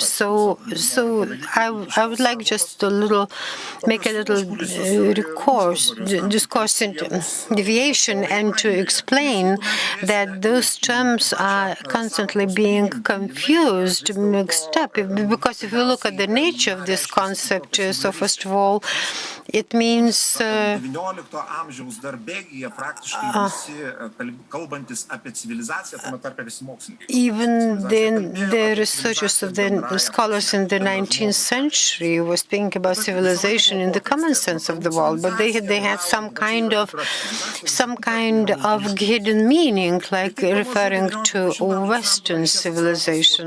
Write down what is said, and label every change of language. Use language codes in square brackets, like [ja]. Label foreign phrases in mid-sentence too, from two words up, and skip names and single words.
[en] So I would like just make a little discourse into deviation, and to explain that those terms are constantly being confused, mixed up, because if you look at the nature of this concept, so first of all, It means [lt] XIX amžiaus dar bėgyje praktiškai visi kalbantis apie civilizaciją, tame tarpe visi mokslininkai. [en] even the researchers of the scholars in the 19th century was thinking about civilization in the common sense of the word, but they had some kind of hidden meaning, like referring to Western civilization.